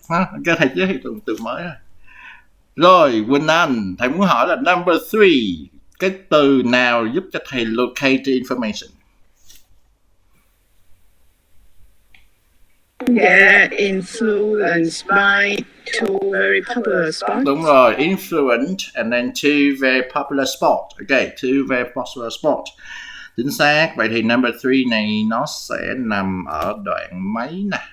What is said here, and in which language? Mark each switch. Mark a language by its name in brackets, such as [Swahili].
[Vietnamese] Okay, thầy chỉ giới thiệu từ mới thôi. Rồi Quỳnh Anh, thầy muốn hỏi là number 3, cái từ nào giúp cho thầy [English] locate the information? Yeah, influenced by two very popular sports. [Vietnamese] Đúng rồi, [English] influenced and then two very popular sports. Okay, two very popular sports. [Vietnamese] Chính xác. Vậy thì number 3 này nó sẽ nằm ở đoạn mấy nè?